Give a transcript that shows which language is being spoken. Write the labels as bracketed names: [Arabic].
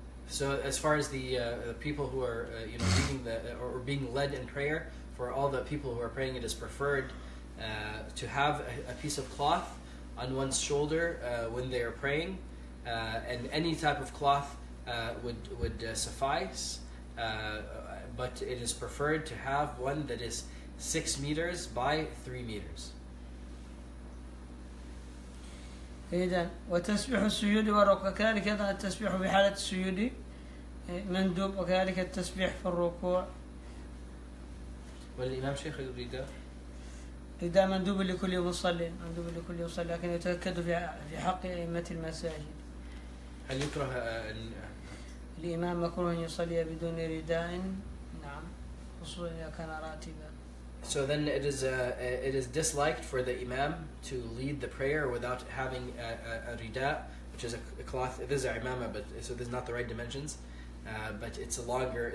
[English] So as far as the people who are reading or being led in prayer, for all the people who are praying, it is preferred to have a piece of cloth on one's shoulder when they are praying, and any type of cloth would suffice, but it is preferred to have one that is 6 meters by 3 meters. [Arabic] إذن وتسبيح السجود والركوع كذلك أيضا التسبيح في حالة السجود مندوب، وكذلك التسبيح في الركوع. والإمام شيخ الرداء مندوب لكل مصلي، لكن يتأكد في حق أئمة المساجد. هل يكره الإمام مكروه أن يصلي بدون رداء؟ نعم، خصوصا إذا كان راتبا. [English] So then it is disliked for the Imam to lead the prayer without having a rida, which is a cloth. This is a imama, but so this is not the right dimensions. But it's a longer.